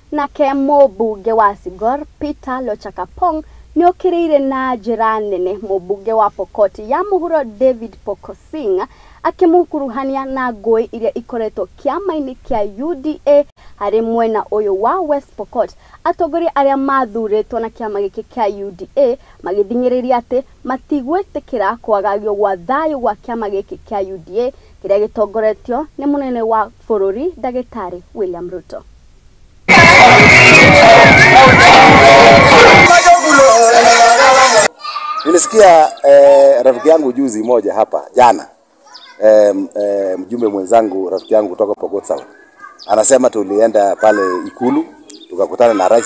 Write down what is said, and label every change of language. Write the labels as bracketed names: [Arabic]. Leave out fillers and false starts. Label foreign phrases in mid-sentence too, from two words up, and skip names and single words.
[Kikuyu] Nake mũmbunge wa Sigor Peter Lochakapong ni okirire na njira nene mubunge wa Pokot ya Mohoro David Pokosing akimukuruhania na ngui iria ikoretwo kiama-ini kia UDA hari mwena uyu wa West Pokot. Atongoria aria mathuritwo na kiama giki kia UDA magithingiriria ati matigwetikira kwagagio gwa thayu gwa kiama giki kia UDA kiria gitongoretio ni munene wa bururi Ndagitari William Ruto. [Swahili] Nilisikia rafiki yangu juzi moja hapa jana, mjumbe mwenzangu rafiki yangu kutoka Pokot South anasema tulienda pale Ikulu tukakutana na rais.